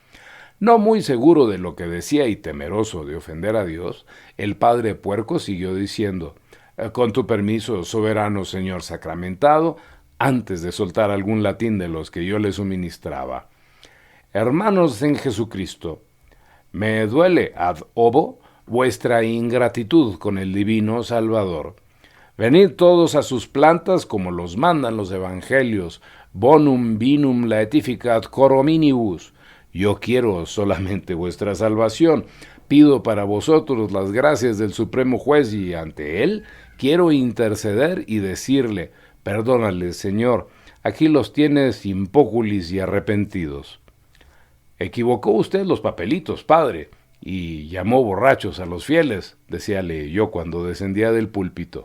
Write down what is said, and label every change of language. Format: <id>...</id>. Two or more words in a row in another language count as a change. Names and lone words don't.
<es>No muy seguro de lo que decía y temeroso de ofender a Dios, el padre Puerco siguió diciendo: con tu permiso, soberano señor sacramentado, antes de soltar algún latín de los que yo le suministraba. Hermanos en Jesucristo, me duele</es> <la>ad ovo</la> <es>vuestra ingratitud con el divino Salvador. Venid todos a sus plantas como los mandan los evangelios,</es> <la>bonum vinum laetificat cor hominibus.</la> <es>Yo quiero solamente vuestra salvación, pido para vosotros las gracias del Supremo Juez y ante él quiero interceder y decirle: perdónales, Señor, aquí los tienes impóculis y arrepentidos. Equivocó usted los papelitos, padre, y llamó borrachos a los fieles, decíale yo cuando descendía del púlpito.</es>